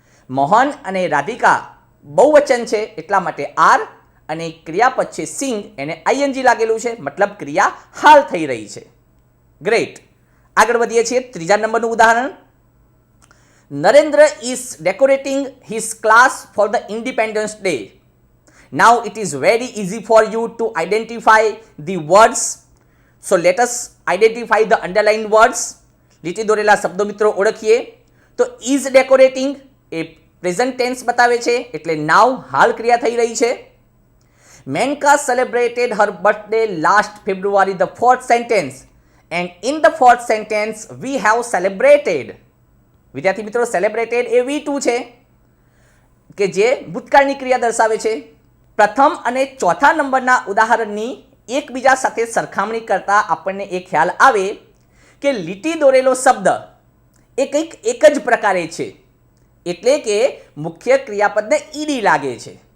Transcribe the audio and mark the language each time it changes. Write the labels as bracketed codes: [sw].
[gu] મોહન અને રાધિકા બહુવચન છે એટલા માટે આર અને ક્રિયાપદ છે સિંગ એને આઈએનજી લાગેલું છે, મતલબ ક્રિયા હાલ થઈ રહી છે. ગ્રેટ. આગળ વધીએ છીએ. ત્રીજા નંબરનું ઉદાહરણ. [en] Narendra is decorating his class for the independence day. Now it is very easy for you to identify the words. So let us identify the underlined words. [gu] લીટી દોરેલા શબ્દો મિત્રો ઓળખીએ. તો is decorating A present tense બતાવે છે, એટલે now હાલ ક્રિયા થઈ રહી છે. [en] Menka celebrated her birthday last February, the fourth sentence, and in the fourth sentence we have celebrated. [gu] વિદ્યાર્થી મિત્રો, celebrated એ V2 છે કે જે ભૂતકાળની ક્રિયા દર્શાવે છે. પ્રથમ અને ચોથા નંબરના ઉદાહરણની એકબીજા સાથે સરખામણી કરતા આપણને એ ખ્યાલ આવે કે લીટી દોરેલો શબ્દ એ કંઈક એક જ પ્રકારે છે, એટલે કે મુખ્ય ક્રિયાપદને ઈડી લાગે છે.